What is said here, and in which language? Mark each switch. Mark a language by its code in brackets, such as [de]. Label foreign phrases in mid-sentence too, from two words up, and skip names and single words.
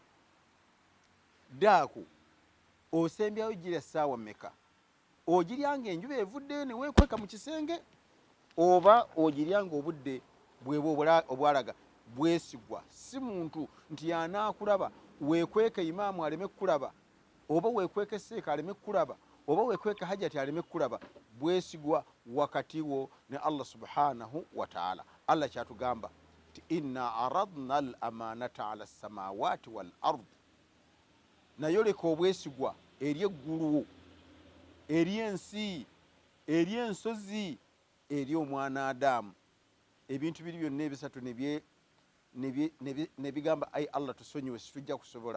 [lg] Daaku osembyayo girya ssaawa mmeka, ogiryanga enjuba evuddeyo ne weekweka mu kisenge, oba ogiryanga obudde bweba obwalaga? Bwesigwa si muntu nti yanaakulaba weekweke imaamu aleme kulaba, oba weekweke seeka aleme kulaba, oba weekweke hajati aleme kulaba. Bwesigwa wakati wo ne [ar] الله سبحانه وتعالى. Allah [lg] kyatugamba ti [ar] إنا عرضنا الأمانة على السماوات والأرض. [lg] Nayo leka obwesigwa eri eggulu, eri ensi, eri ensozi, eri omwana Adamu. Ebintu biri byonna ebisatu ne bigamba ayi Allah tusonyiwe situjja kusobola.